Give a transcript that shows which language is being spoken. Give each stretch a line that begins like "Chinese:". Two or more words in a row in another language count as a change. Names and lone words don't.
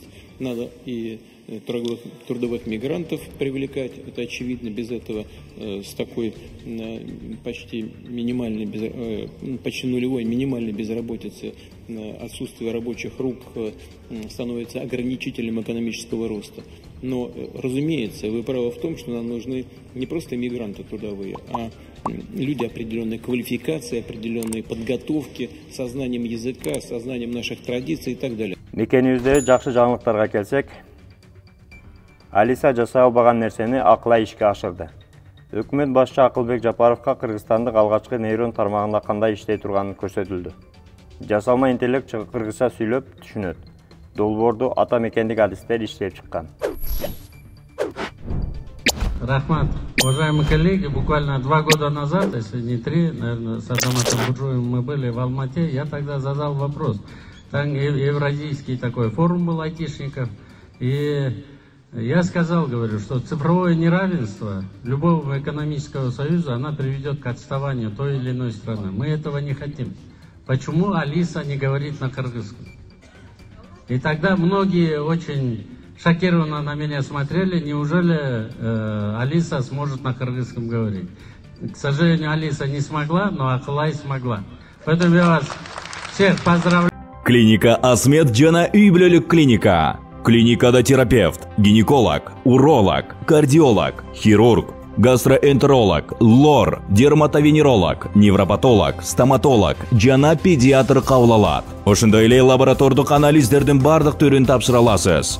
Russian: Надо и трудовых мигрантов привлекать, это очевидно, без этого с такой почти нулевой минимальной безработицей отсутствие рабочих рук становится ограничителем экономического роста. Но, разумеется, вы правы в том, что нам нужны не просто мигранты трудовые, а люди определенной квалификации, определенной подготовки, со знанием языка, со знанием наших традиций и так далее.
Kyrgyz: Мекенибизде жакшы жаңылыктарга келсек, Алиса жасай албаган нерсени акылай ишке ашырды. Өкмөт башчы Акылбек Жапаровго Кыргызстандык алгачкы нейрон тармагында кандай иштей турганын көрсөтүлдү. Жасалма интеллект кыргызча сүйлөп түшүнөт. Долбоорду ата мекендик адистер иштеп чыккан. Рахмат.
Russian: Уважаемые коллеги, буквально 2 года назад, если не 3, наверное, с Азаматом Буржуевым мы были в Алмате, я тогда задал вопрос. Там евразийский такой форум был айтишников, и я сказал, говорю, что цифровое неравенство любого экономического союза, она приведет к отставанию той или иной страны. Мы этого не хотим. Почему Алиса не говорит на кыргызском? И тогда многие очень шокированно на меня смотрели, неужели Алиса сможет на кыргызском говорить. К сожалению, Алиса не смогла, но Акылай смогла. Поэтому я вас всех поздравляю.
Kyrgyz: Клиника Асмет жана үй бүлөлүк клиника. Клиникада терапевт, гинеколог, уролог, кардиолог, хирург, гастроэнтеролог, лор, дерматовенеролог, невропатолог, стоматолог жана педиатр кабыл алат. Ошондой эле лаборатордук анализдердин бардык түрүн тапшыра аласыз.